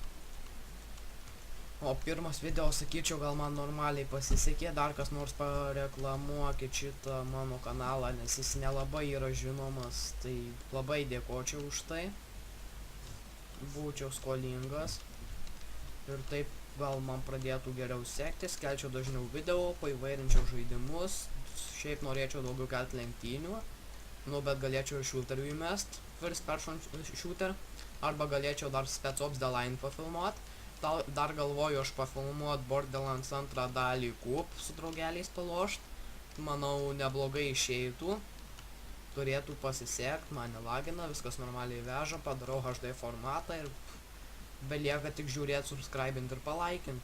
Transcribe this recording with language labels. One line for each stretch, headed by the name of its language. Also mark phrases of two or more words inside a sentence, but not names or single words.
Lithuanian: O pirmas video, sakyčiau, gal man normaliai pasisekė, dar kas nors pareklamuokit šitą mano kanalą, nes jis nelabai yra žinomas, tai labai dėkočiau už tai. Būčiau skolingas. Ir taip gal man pradėtų geriau sektis, kelčiau dažniau video, paįvairinčiau žaidimus, šiaip norėčiau daugiau kelti lenktynių, nu bet galėčiau ir shooterių įmest,
English: first person shooter,
Lithuanian: arba galėčiau dar Spec Ops The Line pafilmuot, dar galvoju aš pafilmuot Borderlands 2 dalį Coop su draugeliais palošt, manau neblogai išeitų, turėtų pasisekt, man nelagina, viskas normaliai veža, padarau HD formatą ir belieka tik žiūrėt, subscribint ir palaikint.